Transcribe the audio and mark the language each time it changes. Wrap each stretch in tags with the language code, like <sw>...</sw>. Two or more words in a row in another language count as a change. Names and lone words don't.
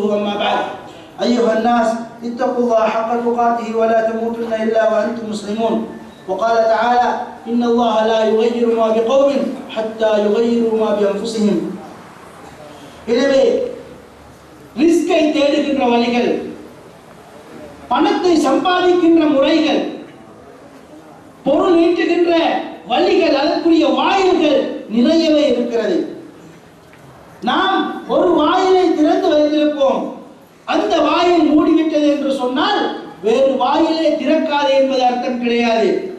<ar>أما بعد، أيها الناس اتقوا الله حق تقاته ولا تموتن إلا وأنتم مسلمون. وقال تعالى إن الله لا يغير ما بقوم حتى يغيروا ما بأنفسهم.</ar> <ta>எனவே ரிஸ்கை தேடுகின்ற வழிகள், பணத்தை சம்பாதிக்கின்ற முறைகள், பொருள் ஈட்டுகின்ற வழிகள், அதற்குரிய வாயில்கள் நிறையவே இருக்கிறது. நாம் ஒரு வாயிலை திறந்து வைத்திருப்போம், அந்த வாயில் மூடிவிட்டது என்று சொன்னால் வேறு வாயிலே திறக்காதே என்பது அர்த்தம் கிடையாது.</ta>